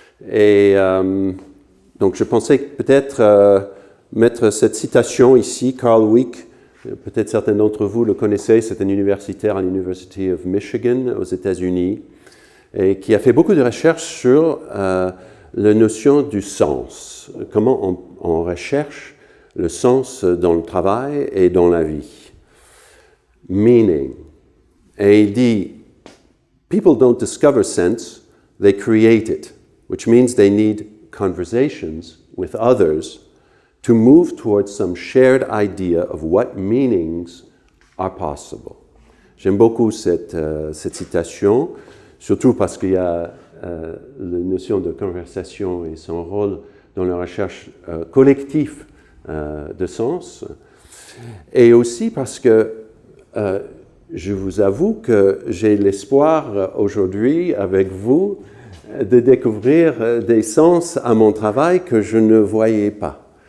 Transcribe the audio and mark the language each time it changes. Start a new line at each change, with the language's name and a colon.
French: Et donc je pensais peut-être mettre cette citation ici, Carl Wick, peut-être certains d'entre vous le connaissez, c'est un universitaire à l'University of Michigan aux États-Unis, et qui a fait beaucoup de recherches sur la notion du sens, comment on recherche le sens dans le travail et dans la vie.
English: Meaning.
French: Et il dit,
English: people don't discover sense, they create it, which means they need conversations with others to move towards some shared idea of what meanings are possible.
French: J'aime beaucoup cette citation, surtout parce qu'il y a la notion de conversation et son rôle dans la recherche collective de sens, et aussi parce que je vous avoue que j'ai l'espoir aujourd'hui avec vous de découvrir des sens à mon travail que je ne voyais pas.